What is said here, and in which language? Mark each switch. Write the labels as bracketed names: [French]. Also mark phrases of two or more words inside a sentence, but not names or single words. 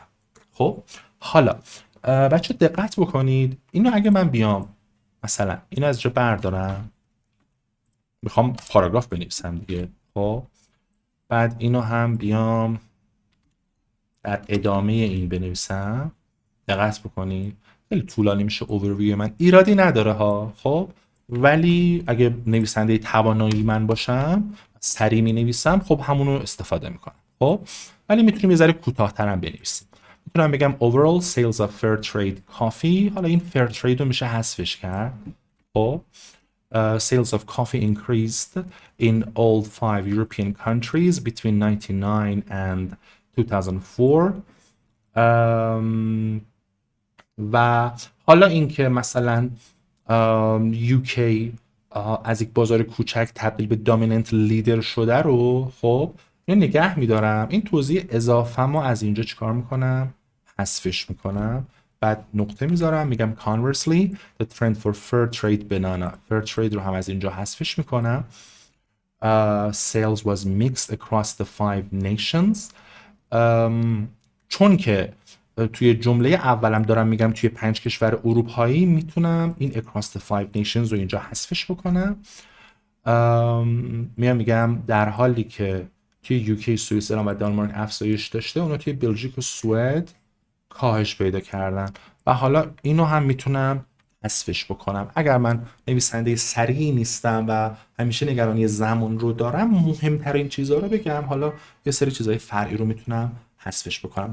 [Persian] خب حالا بچه دقت بکنید، اینو اگه من بیام مثلا اینو از جا بردارم، میخوام پاراگراف بنویسم دیگه، خب بعد اینو هم بیام در ادامه این بنویسم، دقت بکنید خیلی طولانی میشه اوورویو من، ایرادی نداره ها. خب ولی اگه نویسنده توانایی من باشم سریع می نویسم، خب همونو استفاده میکنم. خب ولی میتونیم یه ذره کوتاه‌ترم بنویسیم. میتونم بگم [English] overall sales of fair trade coffee. [Persian] حالا این [English] fair trade [Persian] رو میشه حذفش کرد. [English] خب sales of coffee increased in all 5 European countries between 1999 and 2004. [Persian] و حالا اینکه مثلا UK از یک بازار کوچک تبدیل به [English] dominant leader [Persian] شده رو خب اینو نگه میدارم. این توضیح اضافه ما از اینجا چیکار میکنم؟ حذفش میکنم. بعد نقطه میذارم میگم [English] conversely the trend for fair trade banana. fair trade [Persian] رو هم از اینجا حذفش میکنم. [English] Sales was mixed across the 5 nations. [Persian] چون که توی جمله اولم دارم میگم توی 5 کشور اروپایی، میتونم این [English] across the 5 nations [Persian] رو اینجا حذفش بکنم. میگم در حالی که توی UK، سوئیسرلند و دانمارک افزایش داشته، اونا توی بلژیک و سوئد کاهش پیدا کردن. و حالا اینو هم میتونم حذفش بکنم. اگر من نویسنده سریعی نیستم و همیشه نگرانی زمان رو دارم، مهمترین چیزها رو بگم، حالا یه سری چیزهای فرعی رو میتونم حذفش بکنم.